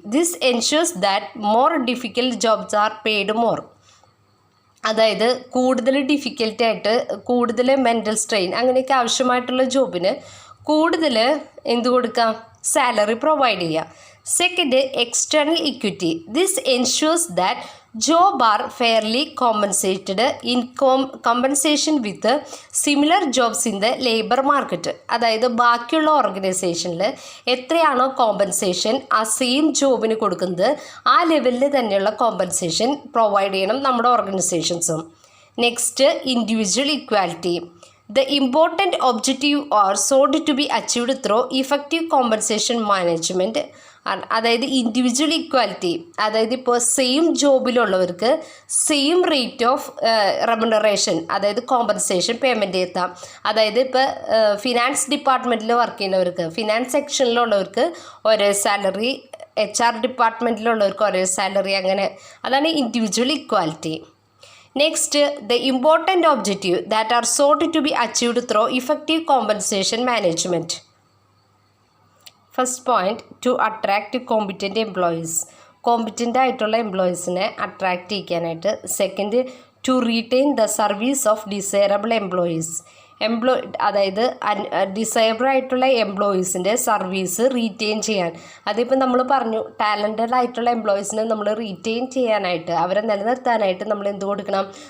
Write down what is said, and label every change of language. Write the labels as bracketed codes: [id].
[en] This ensures that more difficult jobs are paid more. [ml] അതായത് കൂടുതൽ ഡിഫിക്കൽട്ടായിട്ട് കൂടുതൽ മെൻ്റൽ സ്ട്രെയിൻ അങ്ങനെയൊക്കെ ആവശ്യമായിട്ടുള്ള ജോബിന് കൂടുതൽ എന്ത് കൊടുക്കാം? സാലറി പ്രൊവൈഡ് ചെയ്യുക. [en] Second, external equity. This ensures that job are fairly compensated in compensation with similar jobs in the labor market. [ml] അതായത് ബാക്കിയുള്ള ഓർഗനൈസേഷനിൽ എത്രയാണോ കോമ്പൻസേഷൻ ആ സെയിം ജോബിന് കൊടുക്കുന്നത് ആ ലെവലിൽ തന്നെയുള്ള കോമ്പൻസേഷൻ പ്രൊവൈഡ് ചെയ്യണം നമ്മുടെ ഓർഗനൈസേഷൻസും. [en] Next, individual equality. The important objective are sought to be achieved through effective compensation management. [ml] അതായത് ഇൻഡിവിജ്വൽ ഇക്വാലിറ്റി, അതായത് ഇപ്പോൾ same ജോബിലുള്ളവർക്ക് same rate of remuneration, അതായത് കോമ്പൻസേഷൻ പേയ്മെൻറ്റ് ചെയ്താം. അതായത് ഇപ്പോൾ ഫിനാൻസ് ഡിപ്പാർട്ട്മെൻറ്റിൽ വർക്ക് ചെയ്യുന്നവർക്ക്, ഫിനാൻസ് സെക്ഷനിലുള്ളവർക്ക് ഒരേ സാലറി, HR ഡിപ്പാർട്ട്മെൻറ്റിലുള്ളവർക്ക് ഒരേ സാലറി, അങ്ങനെ അതാണ് individual equality. [en] Next, the important objective that are sought to be achieved through effective compensation management. First point, to attract competent employees. [ml] Competent ആയിട്ടുള്ള എംപ്ലോയീസിനെ attract ചെയ്യാനായിട്ട്. [en] Second, to retain the service of desirable employees. [ml] അതായത് disable ആയിട്ടുള്ള എംപ്ലോയീസിൻ്റെ service retain ചെയ്യാൻ. അതിപ്പോൾ നമ്മൾ പറഞ്ഞു, talented ആയിട്ടുള്ള എംപ്ലോയീസിനെ നമ്മൾ റീറ്റെയിൻ ചെയ്യാനായിട്ട്, അവരെ നിലനിർത്താനായിട്ട് നമ്മൾ എന്ത് കൊടുക്കണം?